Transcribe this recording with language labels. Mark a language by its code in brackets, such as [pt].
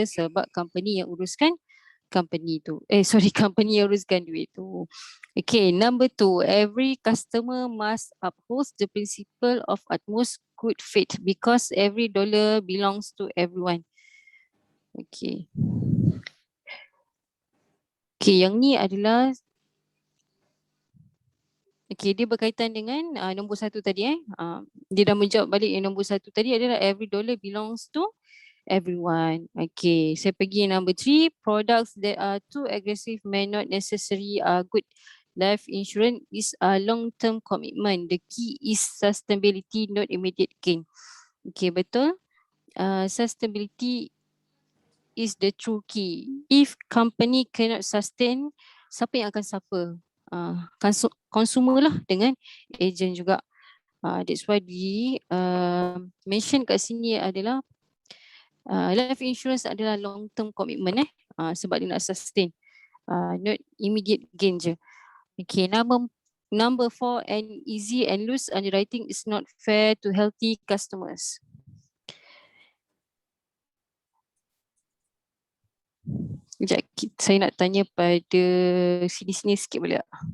[ms] Sebab company yang uruskan company tu. Company yang uruskan duit tu. [en] Okay, number 2. Every customer must uphold the principle of utmost good faith because every dollar belongs to everyone. Okay. [ms] Okay, yang ni adalah dia berkaitan dengan nombor 1 tadi dia dah menjawab balik yang nombor 1 tadi adalah [en] every dollar belongs to everyone. Okay, [ms] saya pergi [en] number 3, products that are too aggressive may not necessarily good. Life insurance is a long-term commitment. The key is sustainability, not immediate gain. Okay, [ms] betul. [en] Sustainability is the true key. If company cannot sustain, [ms] siapa yang akan [en] suffer? [ms] Consumer lah dengan agent juga. [en] That's why [ms] di mention kat sini adalah life insurance adalah [en] long term commitment [ms] sebab dia nak sustain, [en] not immediate gain [ms] je. [en] Okay, number 4, and easy and loose underwriting is not fair to healthy customers. [ms] Sekejap, saya nak tanya pada sini sikit boleh tak?